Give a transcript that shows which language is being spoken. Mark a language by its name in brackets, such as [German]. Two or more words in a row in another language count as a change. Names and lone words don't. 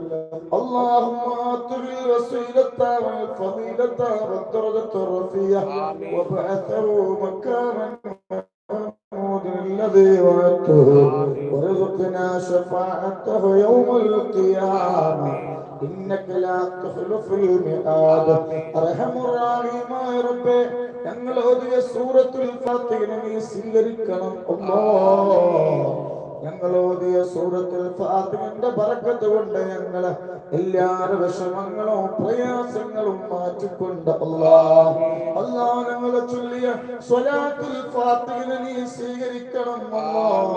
[Arabic] اللهم آته الوسيلة والفضيلة والدرجة الرفيعة وابعثه مكانا الذي وعدته ورزقنا شفاعته يوم القيامة إنك لا تخلف الميعاد. أرحم الراحمين ربي [Malayalam] ഞങ്ങൾ ഓതിയ സൂറത്തുൽ ഫാത്തിഹ നീ സ്വീകരിക്കണം അല്ലാഹ്. ഞങ്ങൾ ഓതിയ സൂറത്തുൽ ഫാത്തിഹയുടെ ബറക്കത്ത് കൊണ്ട് ഞങ്ങളെ എല്ലാ വിഷമങ്ങളും പ്രയാസങ്ങളും മാറ്റിക്കൊണ്ട് അല്ലാഹ് അല്ലാഹ് ഞങ്ങൾ ചൊല്ലിയ സ്വലാത്തുൽ ഫാത്തിഹ നീ സ്വീകരിക്കണം അല്ലാഹ്.